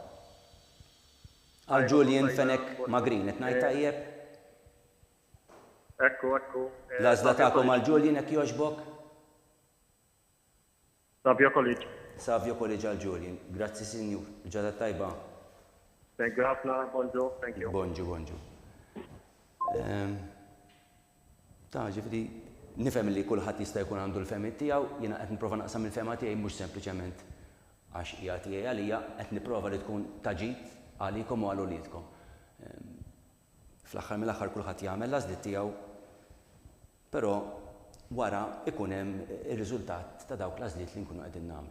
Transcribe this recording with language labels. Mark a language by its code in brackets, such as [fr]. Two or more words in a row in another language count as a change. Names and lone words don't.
[mt] Għal Julian Fenek Magrin, qed ngħid tajjeb? Ekku. L-għażla tagħkom għal Julian hekk jogħġbok? Savio College. Savio College għal Julian. Grazzi Sinjur. Ġada tajba. [en] Thank you [mt] ħafna, bonġu, [en] thank you. [mt] Bonġu. Ta' ġifri, nifhem li kulħadd jista' jkun għandu l-fehmiet tiegħu, jiena qed nipprova naqsam il-fehma tiegħi mhux sempliċement għax hija tiegħi għalija, qed nipprova li tkun taġid għalikom u għal uliedkom. Fl-aħħar mill-aħħar kulħadd jagħmel l-għażliet tiegħu, però wara ikun hemm ir-riżultat ta' dawk l-għażliet li nkunu qegħdin nagħmlu.